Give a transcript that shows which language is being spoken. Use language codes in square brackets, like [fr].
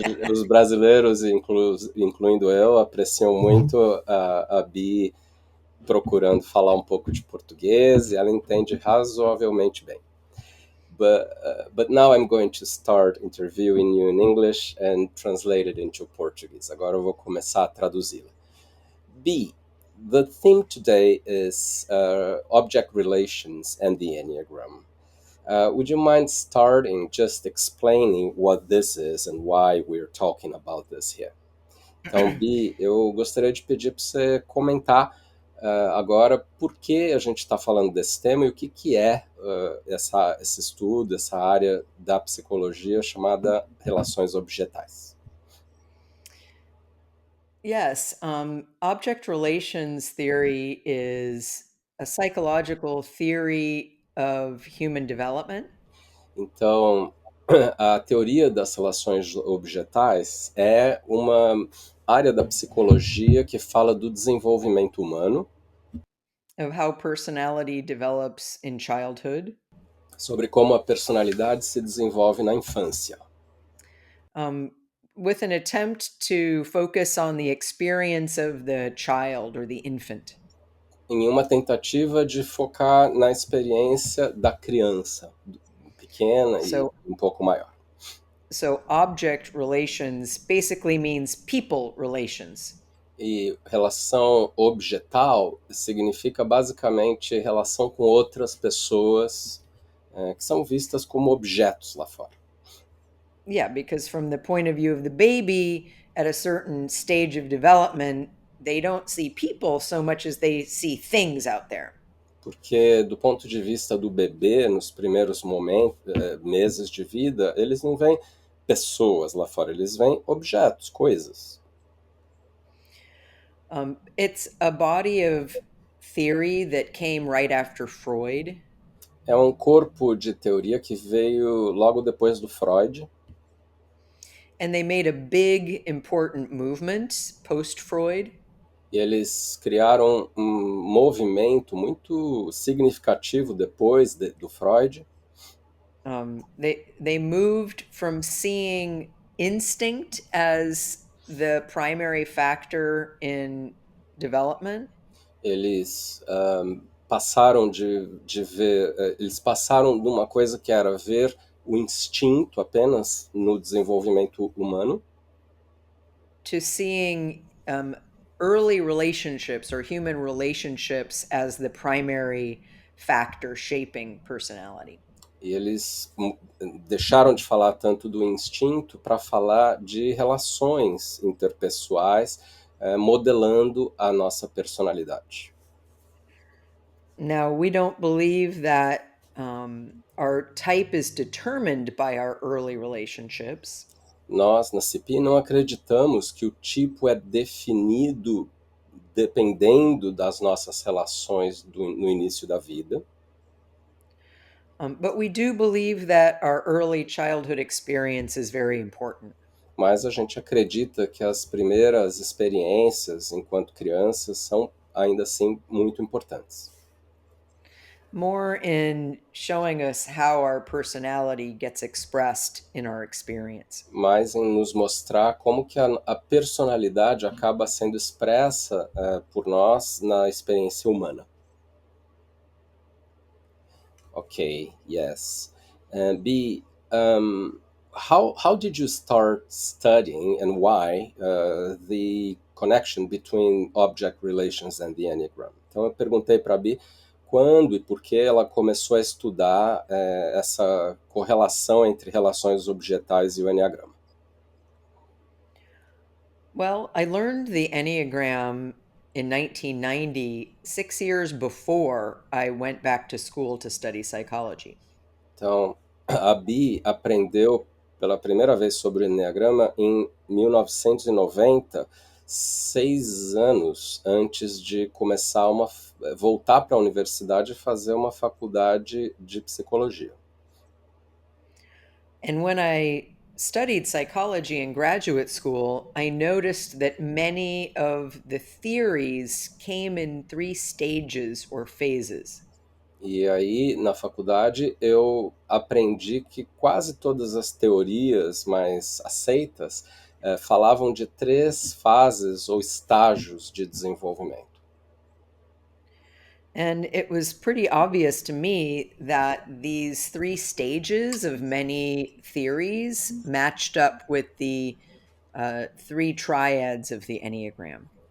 [pt] Os brasileiros, incluindo eu, apreciam muito a Bi procurando falar um pouco de português e ela entende razoavelmente bem. [en] But now I'm going to start interviewing you in English and translate it into Portuguese. [pt] Agora eu vou começar a traduzi-la. B. [en] The theme today is object relations and the Enneagram. Would you mind starting just explaining what this is and why we're talking about this here? [pt] Então, Bi, eu gostaria de pedir para você comentar agora por que a gente está falando desse tema e o que é esse estudo, essa área da psicologia chamada relações objetais. [en] Yes, object relations theory is a psychological theory of human development. [pt] Então, a teoria das relações objetais é uma área da psicologia que fala do desenvolvimento humano, [en] Of how personality develops in childhood, [pt] sobre como a personalidade se desenvolve na infância, [en] um, with an attempt to focus on the experience of the child or the infant. [pt] em uma tentativa de focar na experiência da criança, pequena e [en] So, [pt] um pouco maior. [en] so object relations basically means people relations. [pt] E relação objetal significa basicamente relação com outras pessoas que são vistas como objetos lá fora. [en] Yeah, because from the point of view of the baby at a certain stage of development, they don't see people so much as they see things out there. [pt] Porque do ponto de vista do bebê, nos primeiros momentos, meses de vida, eles não veem pessoas lá fora, eles veem objetos, coisas. [en] It's a body of theory that came right after Freud. [pt] É um corpo de teoria que veio logo depois do Freud, [en] And they made a big, important movement post Freud. [pt] e eles criaram um movimento muito significativo depois do Freud. [en] They moved from seeing instinct as the primary factor in development [pt] Eles passaram de ver, eles passaram de uma coisa que era ver o instinto apenas no desenvolvimento humano, [en] to seeing early relationships or human relationships as the primary factor shaping personality. [pt] e eles deixaram de falar tanto do instinto para falar de relações interpessoais, modelando a nossa personalidade. [en] Now, we don't believe that our type is determined by our early relationships. [pt] Nós, na CPI, não acreditamos que o tipo é definido dependendo das nossas relações no início da vida, [en] But we do believe that our early childhood experience is very important. [pt] mas a gente acredita que as primeiras experiências enquanto crianças são ainda assim muito importantes. [en] More in showing us how our personality gets expressed in our experience. [pt] Mas em nos mostrar como que a personalidade acaba sendo expressa por nós na experiência humana. [en] Okay, yes. B, how did you start studying and why the connection between object relations and the Enneagram? [pt] Então eu perguntei para a B quando e por que ela começou a estudar essa correlação entre relações objetais e o Enneagrama. [en] Well, I learned the Enneagram in 1990, 6 years before I went back to school to study psychology. [pt] Então, a Bi aprendeu pela primeira vez sobre o Enneagrama em 1990, 6 anos antes de começar voltar para a universidade e fazer uma faculdade de psicologia. [en] And when I studied psychology in graduate school, I noticed that many of the theories came in 3 stages or phases. [pt] E aí, na faculdade, eu aprendi que quase todas as teorias mais aceitas falavam de 3 fases ou estágios de desenvolvimento. [en] And it was pretty obvious to me that these 3 stages of many theories matched up with the 3 triads of the Enneagram.